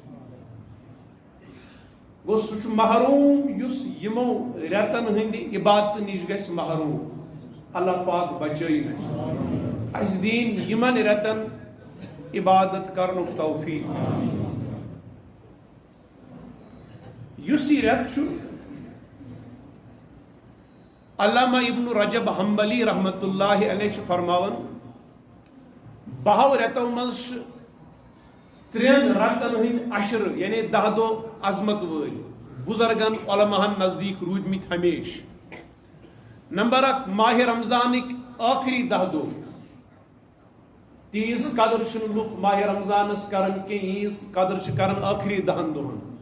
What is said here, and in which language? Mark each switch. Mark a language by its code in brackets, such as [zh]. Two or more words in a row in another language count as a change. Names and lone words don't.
[ks] گوٚو سُہ چھُ محروم یُس یمو رٮ۪تن ہٕنٛدِ عبادتہٕ نِش گژھِ محروم۔ اللہ پاک بچٲیِن اَسہِ دِیِن یمن رٮ۪تن عبادت کرنُک توفیٖق۔ یُس یہِ رٮ۪تھ چھُ علامہ ابن رجب حنبلی [ar] رحمۃ اللہ علیہ [ks] چھُ فرماوان 10 رٮ۪تو منٛز چھِ 3 رٮ۪تن ہٕنٛدۍ عشر یعنی 10 دۄہ عظمت وٲلۍ بُزرگن علماہن نزدیٖک روٗدمٕتۍ ہمیشہ۔ نمبر 1 ماہ رمضانٕکۍ ٲخری 10 دۄہ، تیٖژ قدر چھِنہٕ لُکھ ماہ رمضانس کران کینٛہہ ییٖژ قدر چھِ کران ٲخری 10 دۄہن۔